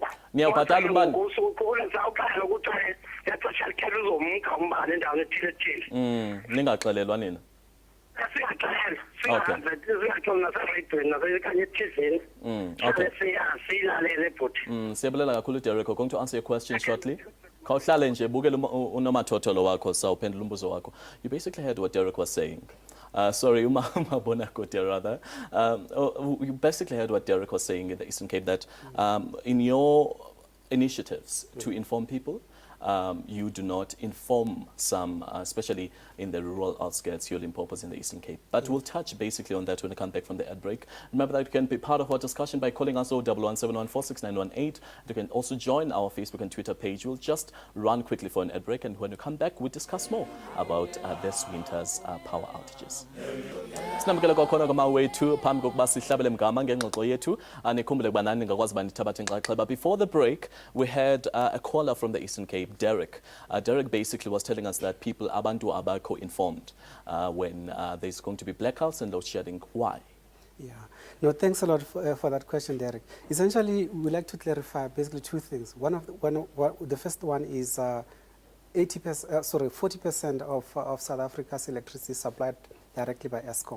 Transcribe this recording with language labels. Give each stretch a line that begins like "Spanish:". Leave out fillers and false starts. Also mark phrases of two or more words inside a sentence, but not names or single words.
Xhosa: Niyawubhatala umbane? Usuku uzawuxela ukuthi ixesha likhele uzomka umbane endaweni ethile. Ningaxelelwa nina? Singaxelelwa. Singaxelelwa naserediyweni nasekanye ethivini. Okay. Siyilalele bhuti. Siyabulela kakhulu Derek.
English: We're going to answer your question shortly.
Xhosa: Khawuhlale nje bukele unomathotholo wakho sawuphendula umbuzo wakho.
English: You basically heard what Derek was saying. Sorry, Bonako, rather. You basically heard what Derek was saying in the Eastern Cape, that in your initiatives to inform people, you do not inform some, especially in the rural outskirts, your Limpopos in the Eastern Cape. But we'll touch basically on that when we come back from the ad break. Remember that you can be part of our discussion by calling us 01171469118. You can also join our Facebook and Twitter page. We'll just run quickly for an ad break, and when we come back, we'll discuss more about this winter's power outages.
Xhosa: Sinamukela kwakhona kwamawethu phambi kokuba sihlabele mgama ngengxoxo yethu nikhumbule ukuba nani ningakwazi uba nithabathe inxaxheba.
English: Before the break, we had a caller from the Eastern Cape, Derek. Derek basically was telling us that people
Xhosa: abantu abakho
English: informed when there's going to be blackouts and load shedding. Why? Yeah. No, thanks a lot for that question, Derek. Essentially, we like to clarify basically two things. The first one is 40% of South Africa's electricity is supplied directly by Eskom.